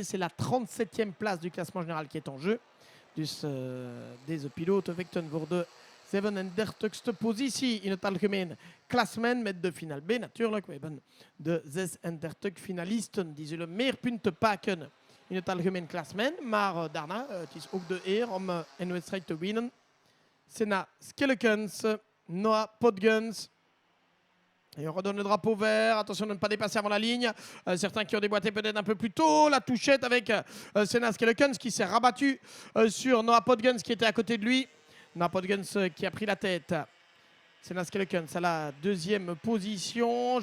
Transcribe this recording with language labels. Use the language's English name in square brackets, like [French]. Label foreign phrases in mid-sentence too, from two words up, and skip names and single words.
[French] C'est la 37e place du classement général qui est en jeu. [Dutch] Dus deze piloten vechten voor de 37e positie in het algemeen klassement met de finale B natuurlijk. We hebben de 36 finalisten die zullen meer punten pakken in het algemeen klassement. Maar daarna, het is ook de eer om een wedstrijd te winnen. Senna Skellekens, Noah Podgens. [French] Et on redonne le drapeau vert. Attention de ne pas dépasser avant la ligne. Certains qui ont déboîté peut-être un peu plus tôt. La touchette avec Senna Skellekens qui s'est rabattu sur Noah Podgens qui était à côté de lui. Noah Podgens qui a pris la tête. Senna Skellekens à la 2e position.